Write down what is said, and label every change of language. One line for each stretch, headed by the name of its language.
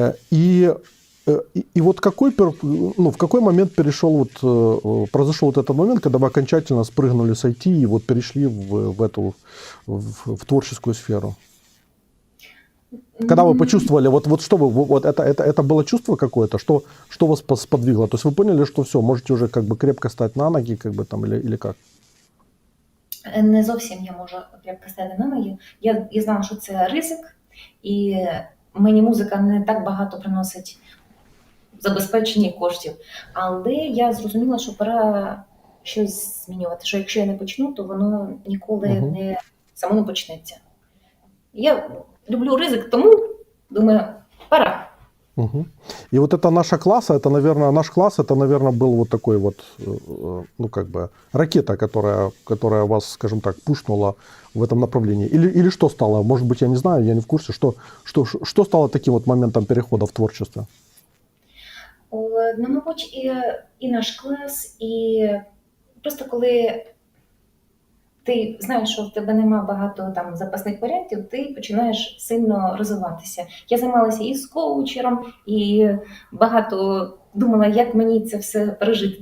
Russian: И вот в какой момент произошел вот этот момент, когда вы окончательно спрыгнули с IT и вот перешли в творческую сферу? Когда вы почувствовали, это было чувство какое-то, что вас сподвигло? То есть вы поняли, что все, можете уже как бы крепко стать на ноги, как бы там, или как?
Ukrainian: Не зовсім я можу крепко стати на ноги. Я знала, що це ризик, і мені музика не так багато приносить забезпечення коштів. Але я зрозуміла, що пора щось змінювати, що якщо я не почну, то воно ніколи не само не почнеться. Я люблю ризик, тому думаю, пора. Угу.
Russian: И вот это наш класс, это, наверное, был вот такой вот, ну, как бы, ракета, которая вас, скажем так, пушнула в этом направлении. Или что стало? Может быть, я не знаю, я не в курсе, что стало таким вот моментом перехода в творчество?
Ukrainian: Ну, мабуть, і наш клас, і просто коли ти знаєш, що в тебе нема багато там запасних варіантів, ти починаєш сильно розвиватися. Я займалася і з коучером, і багато думала, як мені це все пережити.